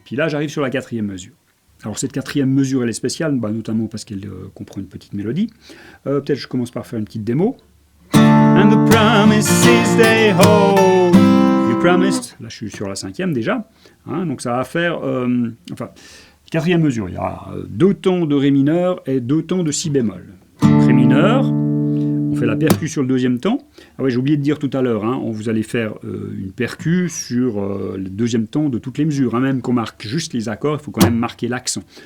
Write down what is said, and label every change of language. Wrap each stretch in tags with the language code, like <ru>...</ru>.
<fr>Puis là, j'arrive sur la quatrième mesure. Alors cette quatrième mesure, elle est spéciale, notamment parce qu'elle comprend une petite mélodie. Peut-être je commence par faire une petite démo.</fr> <en>And the promises they hold. You promised.</en> <fr>Là, je suis sur la cinquième déjà. Hein, donc ça va faire... quatrième mesure, il y a 2 tons de Ré mineur et 2 tons de Si bémol. Donc, Ré mineur, on fait la percu sur le deuxième temps. Ah oui, j'ai oublié de dire tout à l'heure, hein, vous allez faire une percu sur le deuxième temps de toutes les mesures. Hein, même qu'on marque juste les accords, il faut quand même marquer l'accent.</fr>